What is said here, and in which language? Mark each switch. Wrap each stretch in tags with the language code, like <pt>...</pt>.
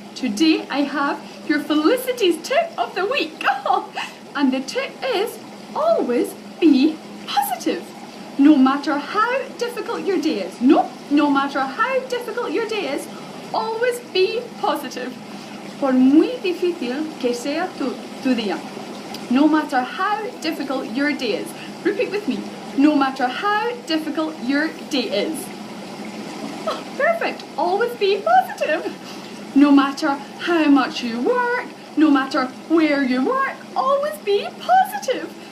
<en>Today I have your Felicity's tip of the week. And the tip is always be positive. No matter how difficult your day is. No matter how difficult your day is, always be positive.</en> <es>Por muy difícil que sea tu día.</es> <en>No matter how difficult your day is. Repeat with me. No matter how difficult your day is. Oh, perfect. Always be positive. No matter how much you work, no matter where you work, always be positive.</en>